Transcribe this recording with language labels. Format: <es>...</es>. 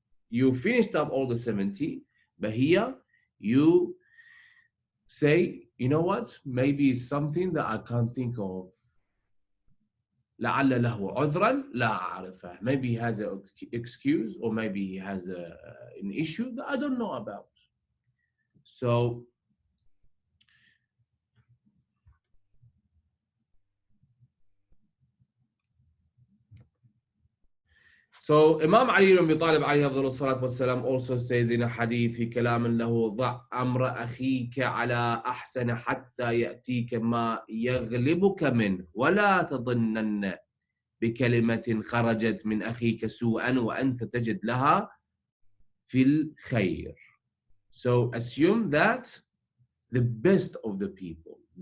<en>You finished up all the 70, but here you say, you know what, maybe it's something that I can't think of.</en> <ar>لعل له عذرا لا أعرفه.</ar> <en>Maybe he has an excuse, or maybe he has an issue that I don't know about. So Imam Ali ibn Abi Talib alayhi الصلاة والسلام also says in a hadith</en> <ar>في كلام له ضع أمر أخيك على أحسن حتى يأتيك ما يغلبك منه ولا تظنن بكلمة خرجت من أخيك سوءا وأنت تجد لها في الخير.</ar> <en>So assume that the best of the people.</en>